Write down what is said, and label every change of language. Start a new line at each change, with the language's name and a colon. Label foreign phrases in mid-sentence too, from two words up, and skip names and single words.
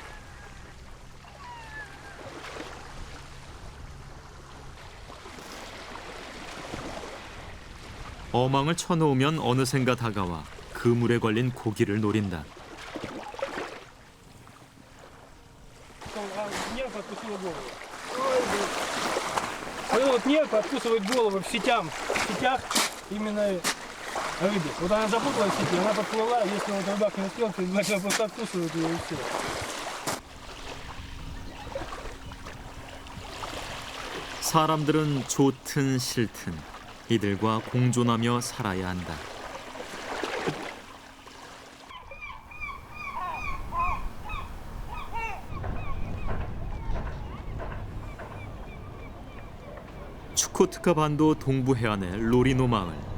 Korean: 어망을 쳐놓으면 어느샌가 다가와 그물에 걸린 고기를 노린다.
Russian: откусила голову. Вот эта вот нерка откусывает голову в сетях именно рыбе. Вот она запуталась в сети, она подплыла, если вот рыбак не успел, то значит она просто откусывает ее и все.
Korean: 사람들은 좋든 싫든 이들과 공존하며 살아야 한다. 추코트카 반도 동부 해안의 로리노 마을.